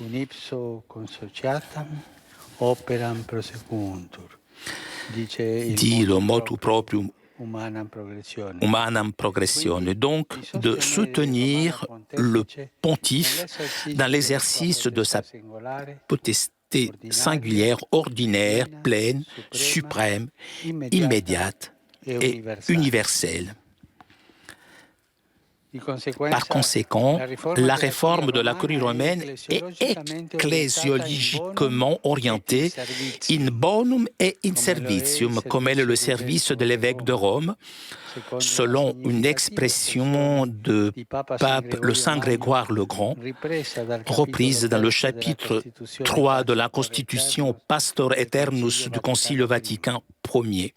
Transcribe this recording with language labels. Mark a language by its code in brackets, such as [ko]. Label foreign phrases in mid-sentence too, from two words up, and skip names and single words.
[fr] Dit le [la] motu proprium humanam progressione, [fr] donc de soutenir le pontife dans l'exercice de sa potesté singulière, ordinaire, pleine, suprême, immédiate et universelle. Par conséquent, la réforme de la curie romaine est ecclésiologiquement orientée [la] in bonum et in servitium, [fr] comme est le service de l'évêque de Rome, selon une expression de pape le Saint Grégoire le Grand, reprise dans le chapitre 3 de la Constitution Pastor Aeternus du Concile Vatican Ier.